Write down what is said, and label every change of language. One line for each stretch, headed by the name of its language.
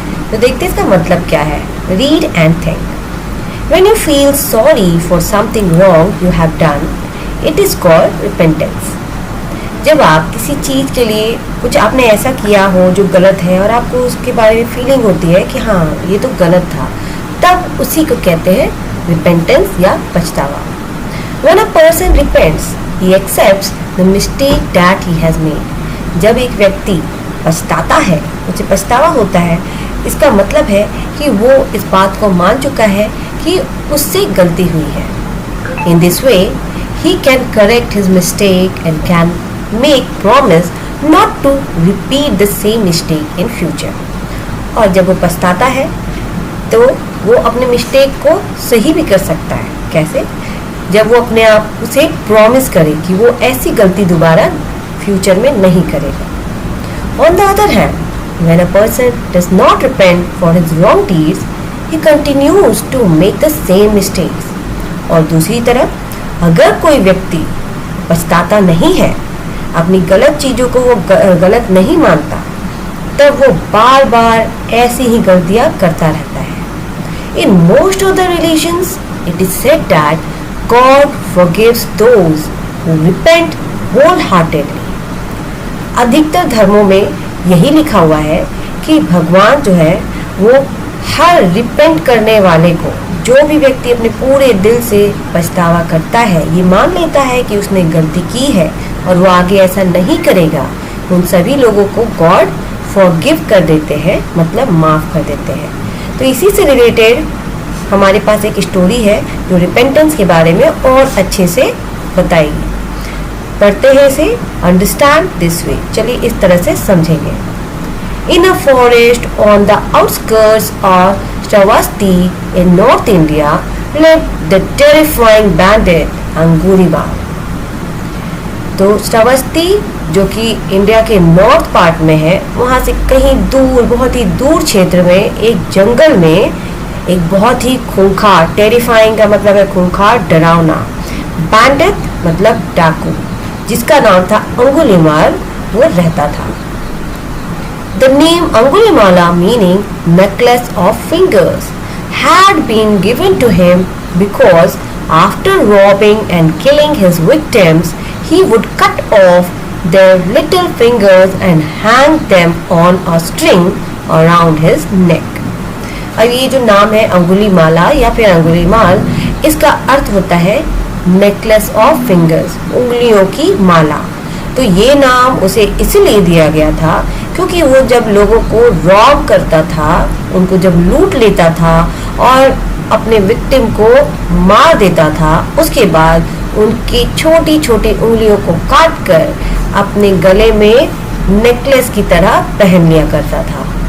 Hindi: तो देखते हैं इसका मतलब क्या है।
English: Read and think. When you feel sorry for something wrong you have done, it is called repentance.
Hindi: जब आप किसी चीज़ के लिए कुछ आपने ऐसा किया हो जो गलत है और आपको उसके बारे में फीलिंग होती है कि हाँ ये तो गलत था, तब उसी को कहते हैं रिपेंटेंस या पछतावा।
English: When a person repents, he accepts the mistake that he has made.
Hindi: जब एक व्यक्ति पछताता है, उसे पछतावा होता है, इसका मतलब है कि वो इस बात को मान चुका है कि उससे गलती हुई है।
English: In this way, he can correct his mistake and can make promise not to repeat the same mistake in future.
Hindi: और जब वो पछताता है तो वो अपने मिस्टेक को सही भी कर सकता है। कैसे? जब वो अपने आप उसे प्रॉमिस करे कि वो ऐसी गलती दोबारा फ्यूचर में नहीं करेगा।
English: On the other hand, when a person does not repent for his wrong deeds, he continues to make the same mistakes.
Hindi: और दूसरी तरफ अगर कोई व्यक्ति पछताता नहीं है, अपनी गलत चीज़ों को वो गलत नहीं मानता, तब वो बार बार ऐसी ही गलतियाँ करता रहता है।
English: In most of the religions, it is said that God forgives those who repent wholeheartedly.
Hindi: अधिकतर धर्मों में यही लिखा हुआ है कि भगवान जो है वो हर रिपेंट करने वाले को, जो भी व्यक्ति अपने पूरे दिल से पछतावा करता है, ये मान लेता है कि उसने गलती की है और वो आगे ऐसा नहीं करेगा, उन सभी लोगों को
English: God forgive
Hindi: कर देते हैं, मतलब माफ़ कर देते हैं। तो इसी से रिलेटेड हमारे पास एक स्टोरी है जो रिपेंटेंस के बारे में और अच्छे से बताएगी। पढ़ते हैं इसे।
English: Understand this way.
Hindi: चलिए इस तरह से समझेंगे।
English: In a forest on the outskirts of Shravasti in North India lived the terrifying bandit Angurimal.
Hindi: तो श्रावस्ती जो कि इंडिया के नॉर्थ पार्ट में है, वहाँ से कहीं दूर, बहुत ही दूर क्षेत्र में एक जंगल में एक बहुत ही खूंखार, टेरिफाइंग का मतलब है खूंखार, डरावना, बैंडिट मतलब डाकू, जिसका नाम था अंगुलीमाल, वो रहता था।
English: The name Angulimala, meaning necklace of fingers, had been given to him because after robbing and killing his victims, he would cut off their little fingers and hang them on a string around his neck.
Hindi: अब ये जो नाम है अंगुलीमाला या फिर अंगुलीमाल, इसका अर्थ होता है
English: necklace of fingers,
Hindi: उंगलियों की माला। तो ये नाम उसे इसलिए दिया गया था क्योंकि वो जब लोगों को रॉब करता था, उनको जब लूट लेता था और अपने विक्टिम को मार देता था, उसके बाद उनकी छोटी छोटी उंगलियों को काट कर अपने गले में नेकलेस की तरह पहन लिया करता था।